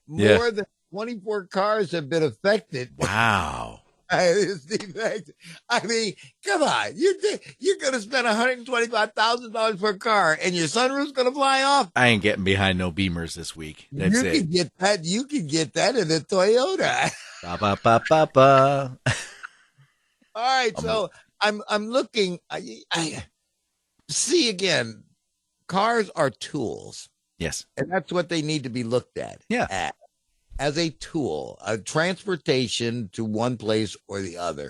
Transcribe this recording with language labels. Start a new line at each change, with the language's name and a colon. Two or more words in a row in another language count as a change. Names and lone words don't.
English: More than 24 cars have been affected. Wow. I mean, come on. You're going to spend $125,000 for a car and your sunroof's going to fly off? I ain't getting behind no Beamers this week. That's you it. You can get that in a Toyota. Ba, ba, ba, ba, ba. All right. So I'm looking. I see again, cars are tools. Yes. And that's what they need to be looked at. Yeah. As a tool, a transportation to one place or the other.